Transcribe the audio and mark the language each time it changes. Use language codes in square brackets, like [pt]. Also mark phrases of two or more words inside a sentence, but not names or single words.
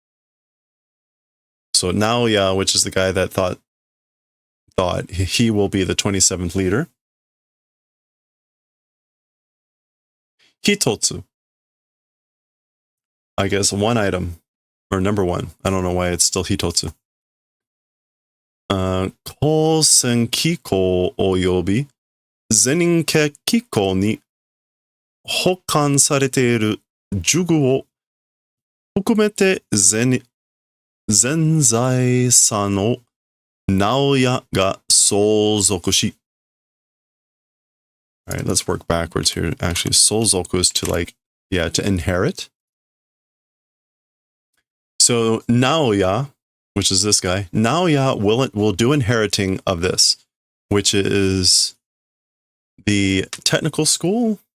[en] So Naoya, which is the guy that thought he will be the 27th leader. [ja] Hitotsu. [en] I guess one item, or number one. I don't know why it's still Hitotsu. [ja] 高専忌庫及び禪院家忌庫に保管されている呪具を含めて全財産を直哉が相続し. [en] All right, let's work backwards here. Actually, souzoku is to to inherit. So Naoya, which is this guy, Naoya will do inheriting of this, which is the technical school.